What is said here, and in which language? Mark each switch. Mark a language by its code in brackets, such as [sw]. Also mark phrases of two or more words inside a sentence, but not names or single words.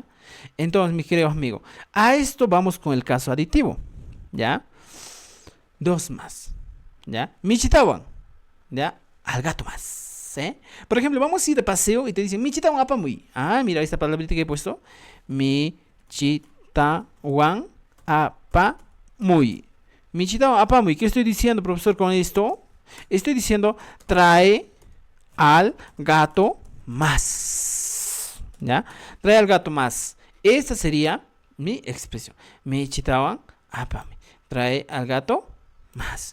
[es] Entonces, mis queridos amigos, a esto vamos con el caso aditivo. ¿Ya? Dos más. ¿Ya? Michitawan. ¿Ya? Al gato más. ¿Eh? Por ejemplo, vamos a ir de paseo y te dicen [qu] Michitawan apamuy. [es] Ah, mira esta palabrita que he puesto. [qu] Michitawan apamuy. Michitawan apamuy. [es] ¿Qué estoy diciendo, profesor, con esto? Estoy diciendo trae al gato más. ¿Ya? Trae al gato más. Esta sería mi expresión. [qu] Michitawan apame. [es] Trae al gato más.